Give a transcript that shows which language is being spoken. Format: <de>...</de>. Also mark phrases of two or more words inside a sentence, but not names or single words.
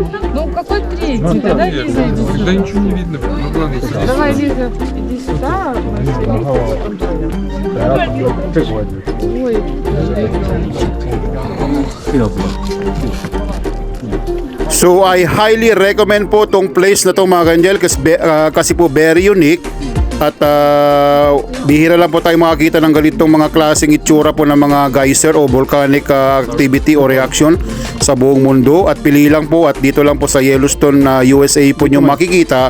<ru>Ну, какой третий? Тогда Лиза, иди сюда. Когда ничего не видно. Ну, ладно, садись. Давай, Лиза, иди сюда. Ой,</ru> <en>So I highly recommend</en> <tl>po tong place na to mga ka-angel kasi po</tl> <en>very unique.</en> <tl>At bihira lang po tayo makakita ng ganitong mga klaseng itsura po ng mga geyser o</tl> <en>volcanic activity</en> <tl>o reaction sa buong mundo. At pili lang po at dito lang po sa Yellowstone, USA po nyo makikita.</tl>